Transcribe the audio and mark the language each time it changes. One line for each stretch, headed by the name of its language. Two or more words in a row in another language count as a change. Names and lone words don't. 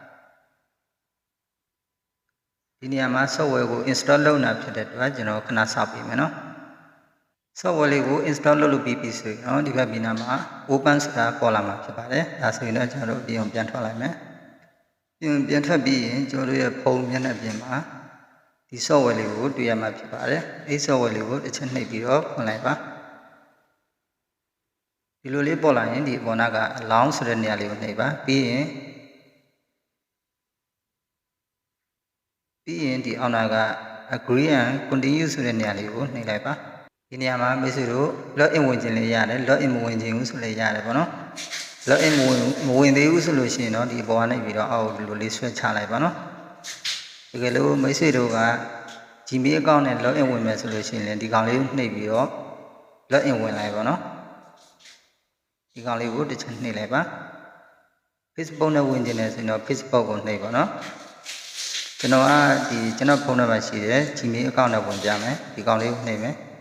Burmese: ဒီနေရာမှာ software ကို install လုပ်နေတာဖြစ်တဲ့အတွက်ကျွန်တော်ခဏစောင့်ပေးမယ်နော် software လေးကို install လုပ်လို့ပြီးပြီဆိုရင်တော့ဒီဘက်ပြင်နာမှာ open ဆိုတာပေါ်လာမှာဖြစ်ပါတယ်ဒါဆိုရင်တော့ကျွန်တော်တို့ဒီအောင်ပြန်ထွက်လိုက်မယ်ပြန်ထွက်ပြီးရင်ကျွန်တော်တို့ရဲ့ဖုန်းမျက်နှာပြင်မှာဒီ software လေးကိုတွေ့ရမှာဖြစ်ပါတယ်အဲဒီ software လေးကိုတစ်ချက်နှိပ်ပြီးတော့ဖွင့်လိုက်ပါဒီလိုလေးပေါ်လာရင်ဒီပေါ်နာက allow ဆိုတဲ့နေရာလေးကိုနှိပ်ပါပြီးရင် ဒီအောက်နာက
English: agree and continue
Burmese: ဆိုတဲ့နေရာလေးကိုနှိပ်လိုက်ပါဒီနေရာမှာမိတ်ဆွေတို့ login ဝင်ခြင်းလေးရတယ် login မဝင်ခြင်းဘူး ဆိုလည်းရတယ်ပေါ့နော် login မဝင်သေးဘူးဆိုလို့ရှိရင်တော့ဒီအပေါ်ကနေပြီးတော့အောက်ဒီလိုလေးဆွဲချလိုက်ပါနော်တကယ်လို့မိတ်ဆွေတို့က Gmail account နဲ့ login ဝင်မယ်ဆိုလို့ရှိရင်လည်းဒီကောင်လေးကိုနှိပ်ပြီးတော့ login ဝင်လိုက်ပါနော်ဒီကောင်လေးကိုတစ်ချက်နှိပ်လိုက်ပါ Facebook နဲ့ဝင်ခြင်းနဲ့ဆိုရင်တော့ Facebook ကိုနှိပ်ပါနော်ကျွန်တော်ကကျွန်တော်ဖုန်းထဲမှာရှိတဲ့ Gmail account နဲ့ဝင်ကြမယ်ဒီကောင်လေးကိုနှိပ်မယ်